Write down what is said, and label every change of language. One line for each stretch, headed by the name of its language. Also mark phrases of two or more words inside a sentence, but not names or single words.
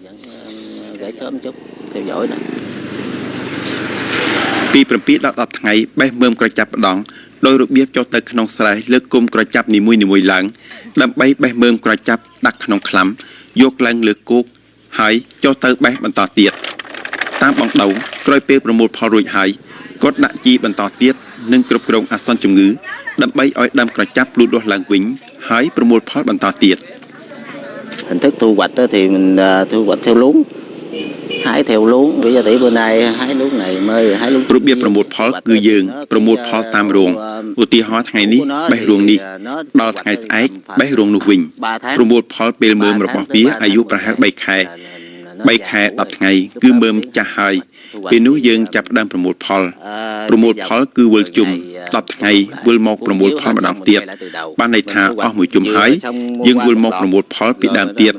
Khmer: ពី7ដល់10ថ្ងៃបេះមើមក្រចាប់ម្ដងដោយរបៀបចុះទៅក្នុងស្រែលើកគុំក្រចាប់នីមួយៗឡើងដើម្បីបេះមើមក្រចាប់ដាក់ក្នុងក្លាំយកឡើងលើគោកហើយចុះទៅបេះបន្តទៀតតាមបងដៅក្រោយពេលប្រមូលផលរួចហើយគាត់ដាក់ជីបន្តទៀតនិងគ្រប់គ្រងអាសន្នជំងឺដើម្បីឲ្យដើមក្រចាប់លូតលាស់ឡើងវិញហើយប្រមូលផលបន្តទៀត
Vietnamese: hình thức thu hoạch thì mình thu hoạch theo luống hái theo luống bây giờ thì bữa nay hái luống này mơi hái luống
Khmer: របៀបប្រមូលផលគឺយើងប្រមូលផលតាមរងឧទាហរណ៍ថ្ងៃនេះបេះរោងនេះដល់ថ្ងៃស្អែកបេះរោងនោះវិញប្រមូលផលពេលមើមរបស់វាអាយុប្រហែល3ខែ3ខែ10ថ្ងៃគឺមើមចាស់ហើយពេលនោះយើងចាប់ផ្ដើម ប្រមូលផលគឺវិលជុំ10ថ្ងៃវិលមកប្រមូលផលម្ដងទៀតបានន័យថាអស់មួយជុំហើយយើងវិលមកប្រមូលផលពីដើមទៀត